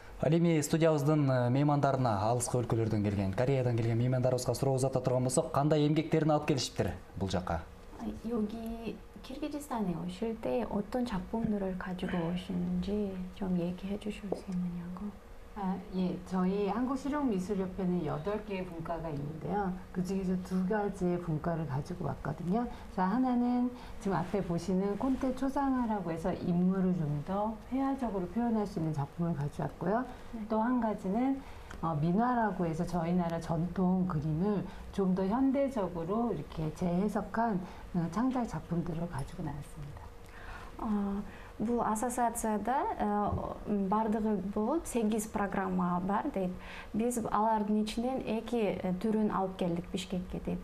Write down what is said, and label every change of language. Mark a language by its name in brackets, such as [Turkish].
[Kyrgyz] Ал эми студиябыздын меймандарына, алыскы өлкөлөрдөн келген, Кореядан келген меймандарыбызга суроо узата турган болсок, кандай эмгектерин алып келишиптир бул жака? [Korean] 여기 키르기스탄에 오실 때 어떤 작품들을 가지고 오시는지 좀 얘기해 주실 수 있느냐고. 예, 저희 한국실용미술협회는 8개의 분과가 있는데요. 그 중에서 2가지의 분과를 가지고 왔거든요. 자, 하나는 지금 앞에 보시는 콘테 초상화라고 해서 인물을 좀 더 회화적으로 표현할 수 있는 작품을 가져왔고요. 또 한 가지는 민화라고 해서 저희 나라 전통 그림을 좀 더 현대적으로 이렇게 재해석한 창작 작품들을 가지고 나왔습니다. [Kyrgyz] Бул ассоциацияда бардыгы болуп 8 программа бар дейт. Биз алардын ичинен 2 түрүн алып келдик Бишкекке дейт.